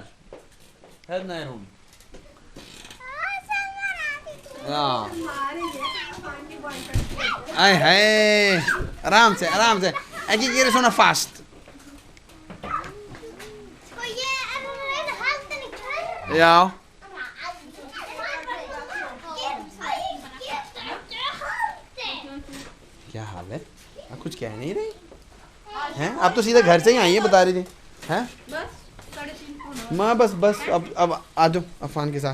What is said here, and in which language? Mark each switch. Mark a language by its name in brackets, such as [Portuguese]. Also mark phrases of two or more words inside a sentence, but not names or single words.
[Icelandic] Hérna hún. Já. Æ, hei. [Hindi] आराम से, [Icelandic] ekki gera svona fast. Ja. [Hindi] क्या हाल है? कुछ कह नहीं रही? हैं? आप तो सीधा घर से ही आई हैं बता रही थी। हैं? माँ बस अब आ जाओ अफान के साथ।